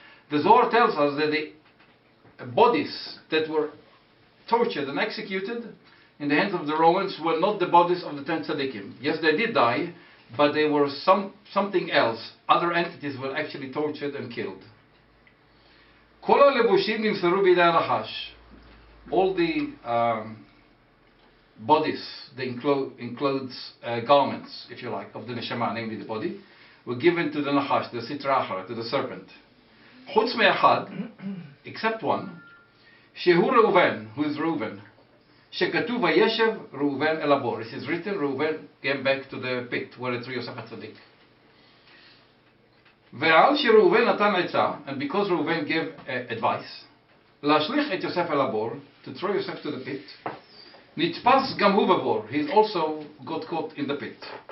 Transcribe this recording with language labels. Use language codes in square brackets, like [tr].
[en] The Zohar tells us that the bodies that were tortured and executed in the hands of the Romans were not the bodies of the 10 tzaddikim. Yes, they did die, but they were something else. Other entities were actually tortured and killed. [he] כל הלבושים נמסרו בידי הנחש. [en] All the bodies, the enclosed garments, if you like, of the neshama, namely the body, were given to the nachash, the sitra achra, to the serpent. [he] חוץ מאחד, [en] except one, [he] שהוא ראובן, [en] who is Reuven, [he] שכתוב וישב ראובן אל הבור. [en] It is written, Reuven came back to the pit, where it's Yosef HaTzadik. [he] ועל שראובן נתן עצה, [en] and because Reuven gave advice, [he] להשליך את יוסף אל הבור, [en] to throw Yosef to the pit, [he] נתפס גם הוא בבור, [en] he also got caught in the pit.